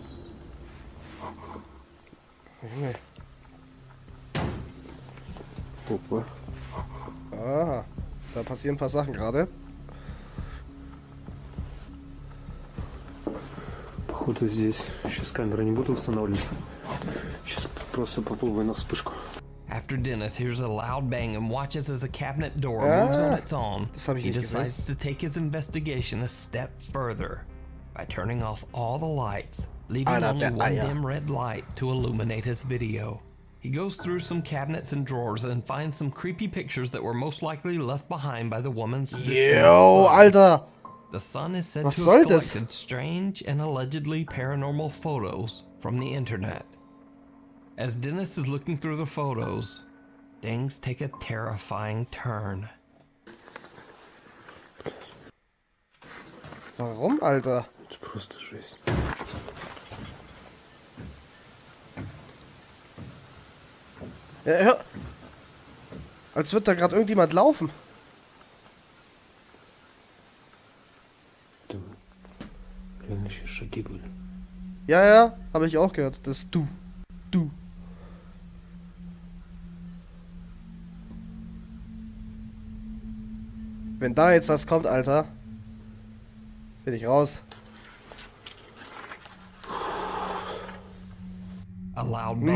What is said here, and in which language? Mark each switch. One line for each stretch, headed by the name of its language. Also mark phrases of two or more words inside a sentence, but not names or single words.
German: Alter. Junge.
Russian: Опа. Aha.
German: Da passieren ein paar Sachen gerade.
Russian: Походу здесь. Сейчас камеры не буду устанавливать. Сейчас просто попробую на вспышку.
English: After Dennis hears a loud bang and watches as the cabinet door Ah, moves on its own,
German: das hab ich
English: he
German: nicht gesehen.
English: decides to take his investigation a step further by turning off all the lights, leaving
German: Alter,
English: only
German: der
English: one
German: Eier.
English: dim red light to illuminate his video. He goes through some cabinets and drawers and finds some creepy pictures that were most likely left behind by the woman's deceased Yo, son.
German: Alter.
English: The son is said
German: Was
English: to
German: soll
English: have
German: das?
English: collected strange and allegedly paranormal photos from the internet. As Dennis is looking through the photos, things take a terrifying turn.
German: Warum, Alter?
Russian: Это просто жесть.
German: Ja, hör. Als würde da gerade irgendjemand laufen.
Russian: Да. Реально еще шаги были.
German: Ja, ja, habe ich auch gehört. Das du. Du. Wenn da jetzt was kommt, Alter, bin ich raus.
English: A loud bang